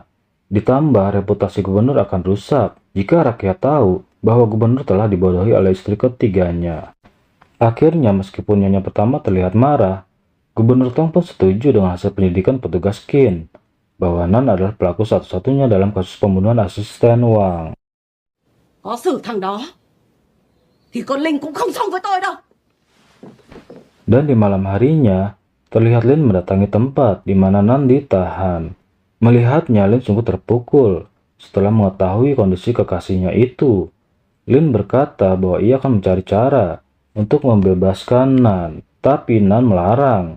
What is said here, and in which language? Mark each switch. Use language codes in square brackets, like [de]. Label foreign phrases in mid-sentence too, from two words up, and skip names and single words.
[id] Ditambah reputasi gubernur akan rusak jika rakyat tahu bahwa gubernur telah dibodohi oleh istri ketiganya. Akhirnya meskipun nyonya pertama terlihat marah, Gubernur Tong pun setuju dengan hasil penyelidikan petugas Kin bahwa Nan adalah pelaku satu-satunya dalam kasus pembunuhan asisten Wang. [vi] Có xử thằng đó thì con Linh cũng không xong với tôi đâu. [id] Dan di malam harinya, terlihat Lin mendatangi tempat di mana Nan ditahan. Melihatnya, Lin sungguh terpukul setelah mengetahui kondisi kekasihnya itu. Lin berkata bahwa ia akan mencari cara untuk membebaskan Nan, tapi Nan melarang.